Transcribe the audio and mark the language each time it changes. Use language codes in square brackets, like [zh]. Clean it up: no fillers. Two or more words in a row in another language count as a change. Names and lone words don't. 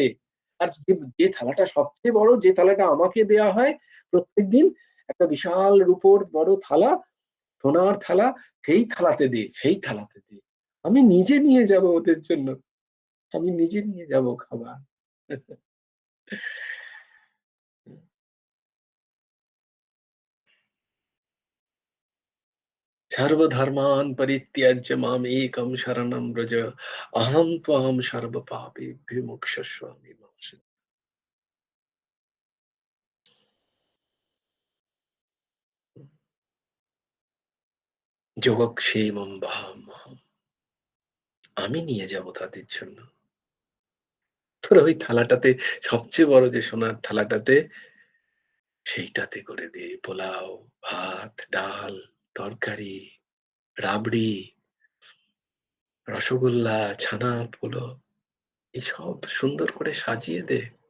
[bn] আর যে যে থালাটা সবচেয়ে বড়, যে থালাটা আমাকে দেয়া হয় প্রত্যেকদিন, একটা বিশাল রূপোর বড় থালা, সোনার থালা, সেই থালাতে দে, সেই থালাতে দে। আমি নিজে নিয়ে যাব ওদের জন্য। আমি নিজে নিয়ে যাব খাবার। [sa] সর্বধর্মাन् পরিত্যাজ্য মাম একম শরণম ব্রজ, অহং ত্বাম সর্ব পাপেভ্যো মোক্ষয়িষ্যামি মা শুচঃ। যোগক্ষেমং বহাম্যহম। [bn] আমি নিয়ে যাব তাদের জন্য। তোরা ওই থালাটাতে, সবচেয়ে বড় যে সোনার থালাটাতে, সেইটাতে করে দে পোলাও, ভাত, ডাল, তরকারি, রাবড়ি, রসগোল্লা, ছানার পোলো, এসব সুন্দর করে সাজিয়ে দে।